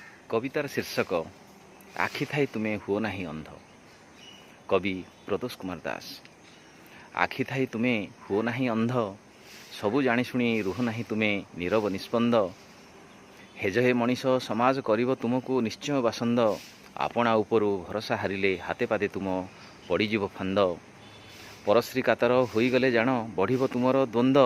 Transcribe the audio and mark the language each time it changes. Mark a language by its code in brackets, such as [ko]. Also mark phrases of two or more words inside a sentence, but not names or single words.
[bn] কবিতার শীর্ষক আখি থাই তুমে হুও নাহি অন্ধ। [or] କବି ପ୍ରଦୋଷ କୁମାର ଦାସ। ଆଖି ଥାଇ ତୁମେ ହୁଅ ନାହିଁ ଅନ୍ଧ, ସବୁ ଜାଣିଶୁଣି ରୁହ ନାହିଁ ତୁମେ ନୀରବ ନିସ୍ପନ୍ଦ। ହେଜ ହେ ମଣିଷ ସମାଜ କରିବ ତୁମକୁ ନିଶ୍ଚୟ ବାସନ୍ଦ। ଆପଣା ଉପରୁ ଭରସା ହାରିଲେ ହାତେ ପାଦେ ତୁମ ପଡ଼ିଯିବ ଫାନ୍ଦ। ପରଶ୍ରୀ କାତର ହୋଇଗଲେ ଜାଣ ବଢ଼ିବ ତୁମର ଦ୍ୱନ୍ଦ୍ୱ।